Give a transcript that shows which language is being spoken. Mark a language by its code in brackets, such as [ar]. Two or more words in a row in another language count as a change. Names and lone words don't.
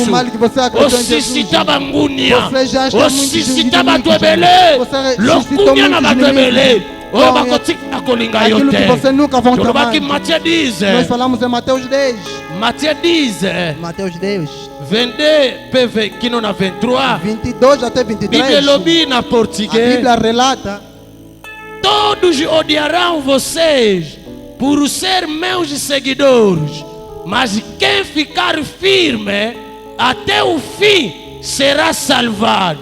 [ln] Osisita bangunia. Osisita bato ebele. Lokunya na bato ebele. Oyo bakotika kolinga yo te. Tolobaki Matthieu 10. Matthieu 10. 22 PV kino na 23. [pt] 22 até 23. [ln] Bíblia lobi na português. [pt] A Bíblia relata: todos odiarão vocês por ser meus seguidores, mas quem ficar firme até o fim será salvado.